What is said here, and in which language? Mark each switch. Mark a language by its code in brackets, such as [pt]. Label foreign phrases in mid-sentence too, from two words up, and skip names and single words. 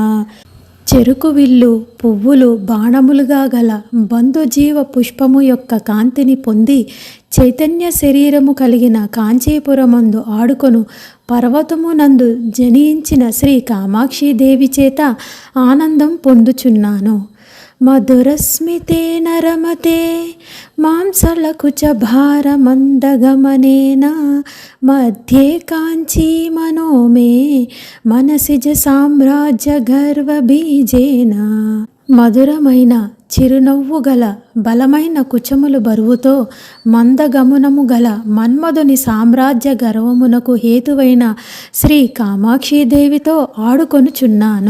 [te] చెరుకు విల్లు పువ్వులు బాణములుగా గల బంధుజీవ పుష్పము యొక్క కాంతిని పొంది చైతన్య శరీరము కలిగిన కాంచీపురమందు ఆడుకొను పర్వతమునందు జనించిన శ్రీ కామాక్షిదేవి చేత ఆనందం పొందుచున్నాను. [sa] మధురస్మితేన రమతే वत्सलकुचभारमन्दगमनेन मध्ये काञ्ची मनो मे मनसिज సామ్రాజ్యగర్వబీజేన. [te] మధురమైన చిరునవ్వు గల బలమైన కుచములు బరువుతో మందగమనము గల మన్మధుని సామ్రాజ్య గర్వమునకు హేతువైన శ్రీ కామాక్షీదేవితో ఆడుకొనుచున్నాను.